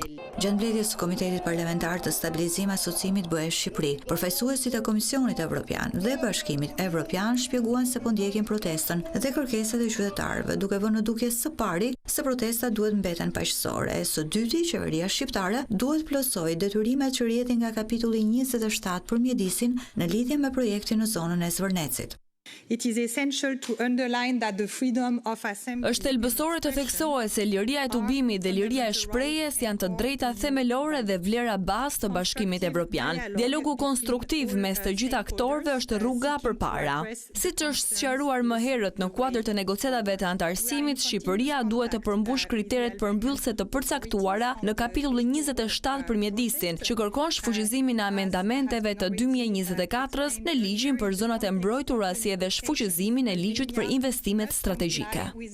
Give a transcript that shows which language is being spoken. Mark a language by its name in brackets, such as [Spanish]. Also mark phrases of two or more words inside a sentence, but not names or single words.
[Albanian] Gjatë mbledhjes së Komitetit Parlamentar të Stabilizimit Asociimit BE Shqipëri, përfaqësuesit e Komisionit Evropian dhe Bashkimit Evropian shpjeguan se po ndjekin protestën dhe kërkesat e qytetarëve, duke vënë në dukje së pari se protestat duhet mbeten paqësore, e së dyti qeveria shqiptare duhet plotësojë detyrimet që rrjedhin nga kapitulli 27 për mjedisin në lidhje me projektin në zonën e zvërnecit. [English] It is essential to underline that the freedom of assembly. [Albanian] Është thelbësore të theksohet se liria e tubimit dhe liria e shprehjes janë të drejta themelore dhe vlera bazë të Bashkimit Evropian. Dialogu konstruktiv mes të gjithë aktorëve është rruga përpara. Siç është sqaruar më herët në kuadër të negociatave të antarësimit, Shqipëria duhet të përmbush kriteret përmbyllëse të përcaktuara në kapitullin 27 për mjedisin, që kërkon shfuqizimin e amendamenteve të 2024-s në ligjin për zonat e mbrojtura si edhe shfuqizimin e ligjit për investimet strategjike.